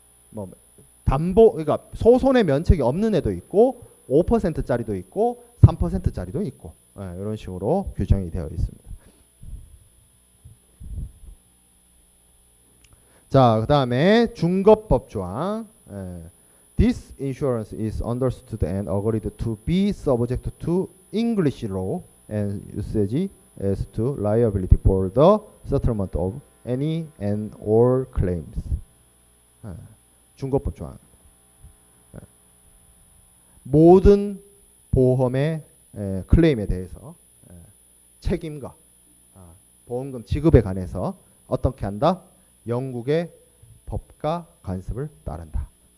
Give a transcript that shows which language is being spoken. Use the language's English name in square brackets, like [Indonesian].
[Korean] 뭐 담보, 그러니까 소손의 면책이 없는 애도 있고 5%짜리도 있고 3%짜리도 있고, 이런 식으로 규정이 되어 있습니다. 자, 그 다음에 중거법 조항. [English] This insurance is understood and agreed to be subject to English law and usage as to liability for the settlement of any and all claims. [Korean] 중거법 조항. 모든 보험의 클레임에 대해서 책임과 보험금 지급에 관해서 어떻게 한다? 영국의 법과 관습을 따른다.